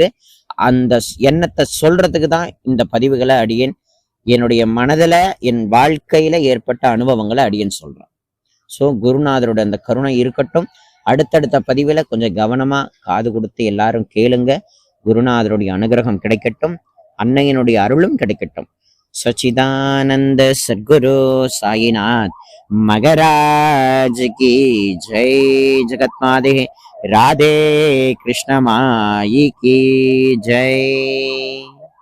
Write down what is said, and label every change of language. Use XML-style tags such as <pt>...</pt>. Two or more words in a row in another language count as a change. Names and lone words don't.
<ta>அந்த எண்ணத்தை சொல்றதுக்கு தான் இந்த பதிவுகளை அடியேன் என்னுடைய மனதுல என் வாழ்க்கையில ஏற்பட்ட அனுபவங்களை அடியேன் சொல்றேன். ஸோ குருநாதரோட அந்த கருணை இருக்கட்டும். அடுத்தடுத்த பதிவுல கொஞ்சம் கவனமா காது கொடுத்து எல்லாரும் கேளுங்க. குருநாதருடைய அனுகிரகம் கிடைக்கட்டும், அன்னையினுடைய அருளும் கிடைக்கட்டும்.</ta> <hi>सच्चिदानंद सद्गुरु साईनाथ मगराज की जय। जगत माते राधे कृष्ण माई की जय।</hi>